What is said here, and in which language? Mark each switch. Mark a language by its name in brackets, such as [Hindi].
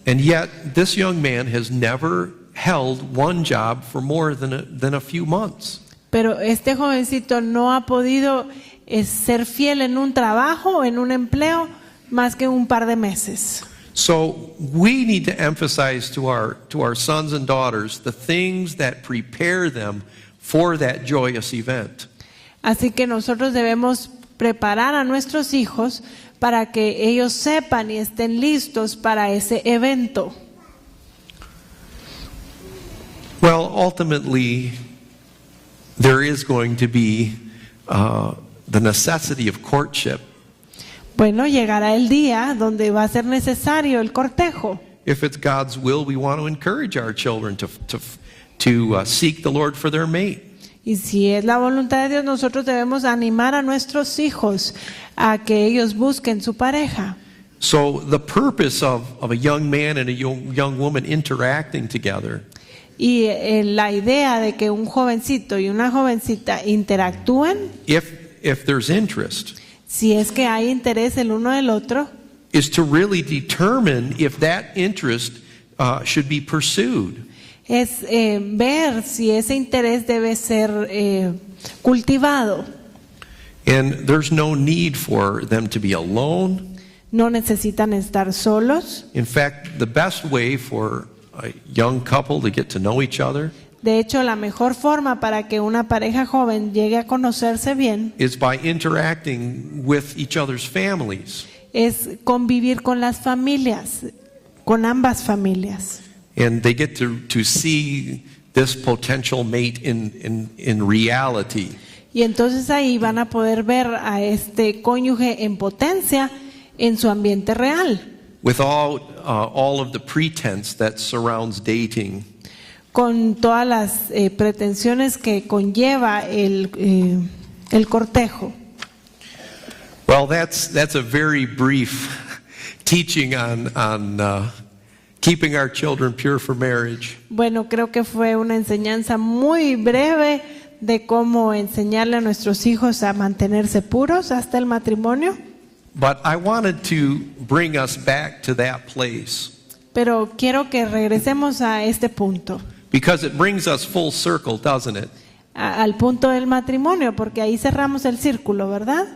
[English] And yet this young man has never held one job for more than a few months. [Spanish] Pero este jovencito no ha podido ser fiel en un trabajo o en un empleo más que un par de meses. [English] So we need to emphasize to our sons and daughters the things that prepare them for that joyous event. [Spanish] Así que nosotros debemos preparar a nuestros hijos para que ellos sepan y estén listos para ese evento. [English] Well, ultimately, there is going to be the necessity of courtship. [Spanish] Bueno, llegará el día donde va a ser necesario el cortejo. [English] If it's God's will, we want to encourage our children to seek the Lord for their mate. [Spanish] Y si es la voluntad de Dios, nosotros debemos animar a nuestros hijos a que ellos busquen su pareja. [English] So the purpose of a young man and a young woman interacting together [Spanish] Y la idea de que un jovencito y una jovencita interactúen, [English] if there's interest, [Spanish] si es que hay interés el uno del otro, [English] is to really determine if that interest should be pursued. [Spanish] es ver si ese interés debe ser cultivado. [English] And there's no need for them to be alone. [Spanish] No necesitan estar solos. [English] In fact, the best way for a young couple to get to know each other [Spanish] De hecho, la mejor forma para que una pareja joven llegue a conocerse bien [English] is by interacting with each other's families. [Spanish] es convivir con las familias, con ambas familias. [English] And they get to see this potential mate in reality. [Spanish] Y entonces ahí van a poder ver a este cónyuge en potencia en su ambiente real, [English] Without all of the pretense that surrounds dating. [Spanish] con todas las pretensiones que conlleva el cortejo. [English] Well, that's a very brief teaching on keeping our children pure for marriage. [Spanish] Bueno, creo que fue una enseñanza muy breve de cómo enseñarle a nuestros hijos a mantenerse puros hasta el matrimonio. [English] But I wanted to bring us back to that place [Spanish] Pero quiero que regresemos a este punto, [English] because it brings us full circle, doesn't it? [Spanish] al punto del matrimonio, porque ahí cerramos el círculo, ¿verdad?